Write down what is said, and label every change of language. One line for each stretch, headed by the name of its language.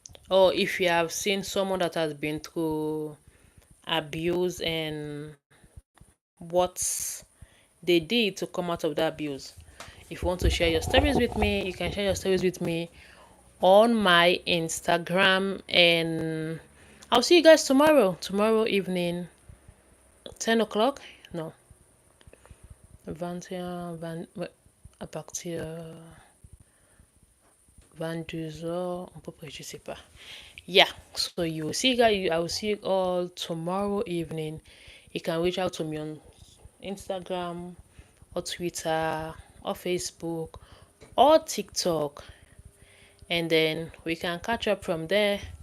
English: Or if you have seen someone that has been through abuse and what they did to come out of the abuse. If you want to share your stories with me, you can share your stories with me on my Instagram, and I'll see you guys tomorrow evening, 10 o'clock.
French: No, 21, 20, ouais, à partir 22 heures, à peu près, je sais pas.
English: Yeah, so you will see guys, I will see you all tomorrow evening. You can reach out to me on Instagram or Twitter or Facebook or TikTok, and then we can catch up from there.